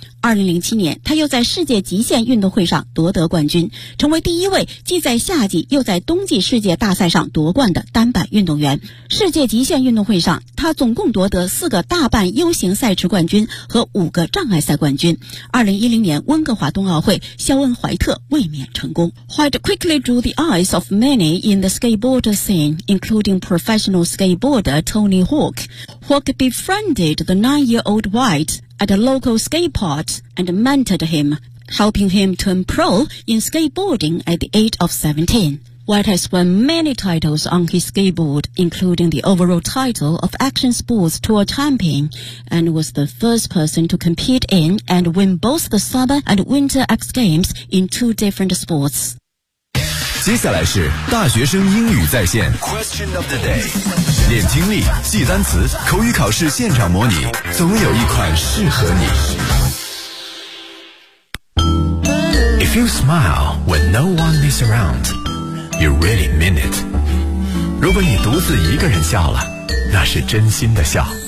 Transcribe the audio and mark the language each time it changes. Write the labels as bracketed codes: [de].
[zh] 2007年他又在世界极限运动会上夺得冠军，成为第一位既在夏季又在冬季世界大赛上夺冠的单板运动员。世界极限运动会上他总共夺得四个大半 U 型赛池冠军和五个障碍赛冠军。 2010年温哥华冬奥会，肖恩·怀特卫冕成功。 [en] White quickly drew the eyes of many in the skateboard scene, including professional skateboarder Tony Hawk. Hawk befriended the 9-year-old White at a local skate park and mentored him, helping him turn pro in skateboarding at the age of 17. White has won many titles on his skateboard, including the overall title of Action Sports Tour Champion, and was the first person to compete in and win both the Summer and Winter X Games in two different sports. [zh] 接下来是大学生英语在线 [en] Question of the day. [zh] 练听力，记单词，口语考试现场模拟，总有一款适合你。 [en] If you smile when no one is around, you really mean it. [zh] 如果你独自一个人笑了，那是真心的笑。